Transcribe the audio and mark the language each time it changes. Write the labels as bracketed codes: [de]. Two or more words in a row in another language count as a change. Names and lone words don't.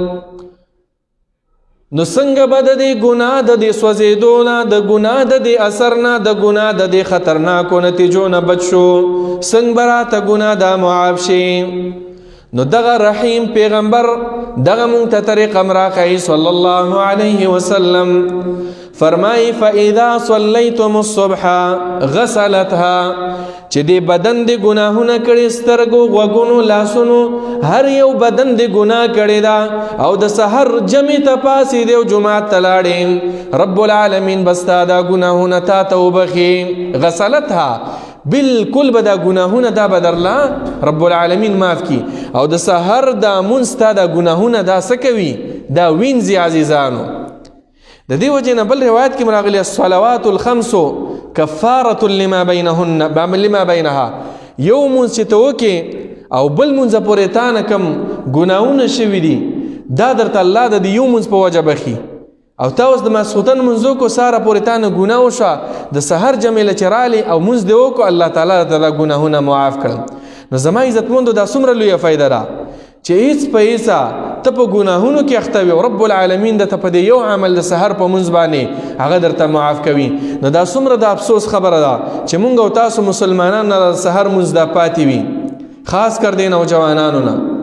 [ps] نو څنګه به د دې ګناه د دې سوځېدو نه د ګناه د دې اثر نه د ګناه د دې خطرناکو نتیجو نه بچ شو څنګه به راته ګناه دا معاف شي نو دغه رحیم پیغمبر دغه مونږ ته طریقه راښیي [ar] صلی الله علیه وسلم [ps] فرمایي [ar] فاذا صلیتم الصبح غسلتها [ps] چې دې بدن دې ګناهونه کړي سترګو غوږونو لاسونو هر یو بدن دې ګناه کړي دا او د سحر جمع ته پاسې دې او جمعات ته لاړې [ar] رب العالمین [ps] بس تا دا ګناهونه تا ته وبخي غسلتها بالکل به دا ګناهونه دا به درله [ar] رب العالمین [ps] معاف کی او د سحر دا مونځ تا دا ګناهونه دا څه کوي دا وینځي عزیزانو د دې وجې نه بل روایت کې راغلی [ar] الصلوات الخمس کفارة لما بینها [ps] یو مونځ چې ته وکې او بل مونځ پورې تا نه کوم ګناهونه شوي دي دا درته الله د یو مونځ په وجه بخي او تا اوس د ماسخوتن منځو کو ساره پورې تا نه ګناه وشوه د سحر جمیله چې رالی او مونځ دې وکړو الله تعالی ته دا ګناهونه معاف کړل نو زما عزتمندو دا څومره لویه فایده ده چې هیڅ په هیڅه ته په ګناهونو کې اخته وي او [ar] رب العالمین [ps] درته په دې یو عمل د سحر په مونځ باندې هغه درته معاف کوي نو دا څومره د افسوس خبره ده چې مونږ او تاسو مسلمانان نه د سحر مونځ دا پاتې وي خاص کر دې نوجوانانو نه